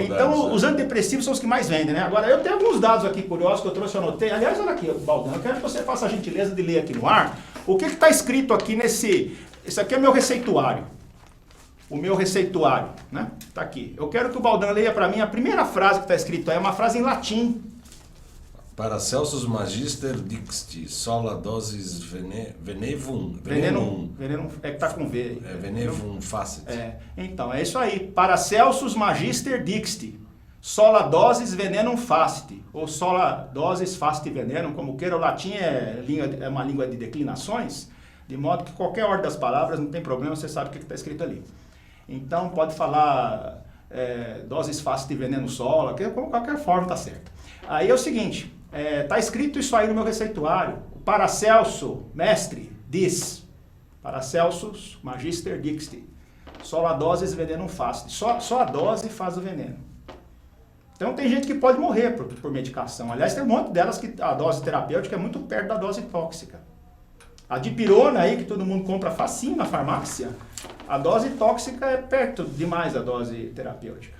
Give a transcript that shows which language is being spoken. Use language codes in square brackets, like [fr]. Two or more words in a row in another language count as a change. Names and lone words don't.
[pt] Então, os antidepressivos são os que mais vendem, né? Agora, eu tenho alguns dados aqui curiosos que eu trouxe, eu anotei. Aliás, olha aqui, Baldão, eu quero que você faça a gentileza de ler aqui no ar o que está escrito aqui nesse... Esse aqui é meu receituário. O meu receituário, né? Está aqui. Eu quero que o Baldão leia para mim a primeira frase que está escrito aí, é uma frase em latim. [la] Paracelsus Magister Dixti, sola dosis venenum. [pt] Venenum é que está com V aí. [la] Venenum facit. [pt] Então, é isso aí. [la] Paracelsus Magister Dixti, sola dosis venenum facit, ou sola dosis facit venenum, [pt] como queira, o latim é uma língua de declinações, de modo que qualquer ordem das palavras, não tem problema, você sabe o que está escrito ali. Então, pode falar [la] dosis facit venenum sola, [pt] qualquer forma está certo. Aí é o seguinte... Está escrito isso aí no meu receituário. O Paracelso, mestre, diz. [la] Paracelsus Magister Dixti. Sola dosis venenum facit. [pt] Só a dose faz o veneno. Então tem gente que pode morrer por medicação. Aliás, tem um monte delas que a dose terapêutica é muito perto da dose tóxica. A dipirona aí, que todo mundo compra facinho na farmácia, a dose tóxica é perto demais da dose terapêutica.